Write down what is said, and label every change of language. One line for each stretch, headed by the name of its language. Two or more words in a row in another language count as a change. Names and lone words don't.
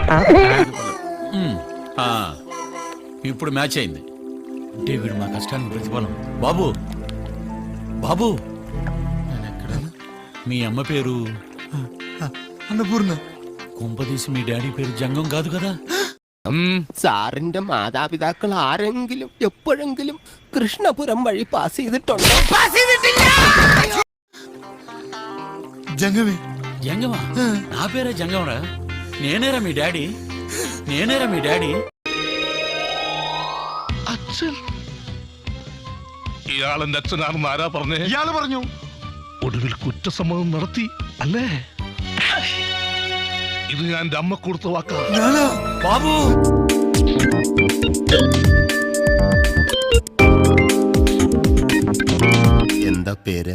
Telugu: ఇప్పుడు మ్యాచ్ అయింది అంటే వీడు మా కష్టానికి ప్రతిఫలం. బాబు బాబు మీ అమ్మ పేరు അന്നപൂർണ്ണ. కుంపదీసి మీ డాడీ పేరు జంగం కాదు కదా?
Malayalam: സാറിന്റെ മാതാപിതാക്കൾ ആരെങ്കിലും എപ്പോഴെങ്കിലും കൃഷ്ണപുരം വഴി പാസ് ചെയ്തിട്ടുണ്ടോ? ജംഗമേ.
Telugu: జంగమా? నా పేరే జంగంరా. నేనేరా మీ డాడీ, నేనేరా మీ డాడీ.
Malayalam: അച്ഛൻ? ഇയാളെന്റെ അച്ഛനാണെന്ന് ആരാ പറഞ്ഞേ? ഇയാള് പറഞ്ഞു. ഒടുവിൽ കുറ്റസമ്മതം നടത്തി അല്ലേ? ഇത് ഞാൻ എന്റെ അമ്മ കൊടുത്ത വാക്കാ.
Telugu: బాబు
Malayalam: എന്താ പേര്?